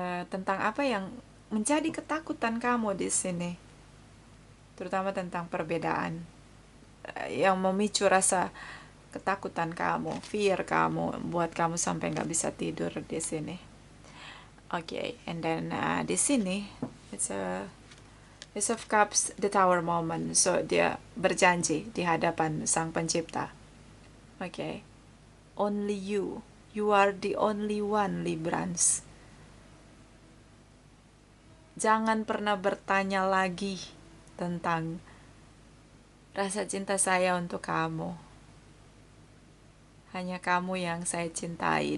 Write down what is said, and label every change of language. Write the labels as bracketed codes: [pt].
[id] Tentang apa yang menjadi ketakutan kamu di sini, terutama tentang perbedaan yang memicu rasa ketakutan kamu, fear kamu, buat kamu sampai nggak bisa tidur di sini. [en] Oke, and then [id] di sini [en] it's a Ace of Cups, the Tower moment. [id] So dia berjanji di hadapan Sang Pencipta. [en] Oke, only you are the only one, Librans. [id] Jangan pernah bertanya lagi tentang rasa cinta saya untuk kamu. Hanya kamu yang saya cintai.